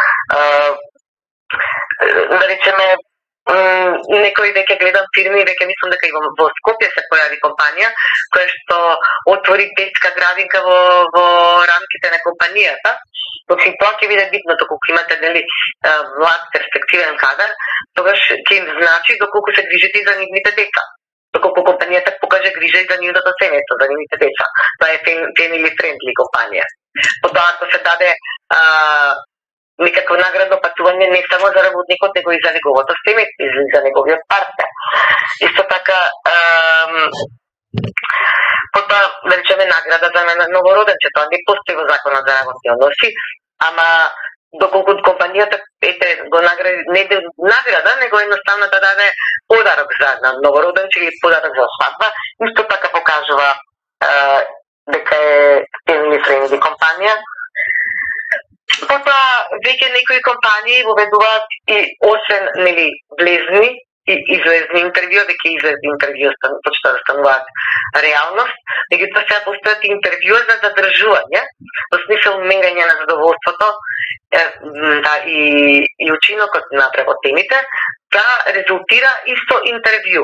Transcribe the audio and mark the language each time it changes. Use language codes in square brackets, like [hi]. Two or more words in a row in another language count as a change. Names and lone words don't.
[mk] да речеме, некои веќе гледам фирми, веќе мислам дека и во Скопје се појави компанија која што отвори детска градинка во рамките на компанијата. Значи, тоа ќе биде битно, доколку имате, нели, млад перспективен кадар, тогаш ќе им значи доколку се грижите и за нивните деца. Доколку компанијата покаже грижа и за нивното семејство, за нивните деца. Тоа е [en] family friendly [mk] компанија. Потоа ако се даде некакво наградно патување не само за работникот, него и за неговото семејство, и за неговиот партнер. Исто така, потоа, да речеме, награда за новороденче, тоа не постои во законот за работни односи, ама доколку компанијата го награди, не награда, него едноставно да даде подарок за новороденче или подарок за свадба, исто така покажува дека е [en] family friendly [mk] компанија. Потоа, веќе некои компании воведуваат и освен, нели, влезни и излезни интервју, веќе излезни интервју почта да стануваат реалност, меѓутоа сега постојат интервју за задржување, во смисол мерење на задоволството и учинокот на работените, да резултира исто интервју.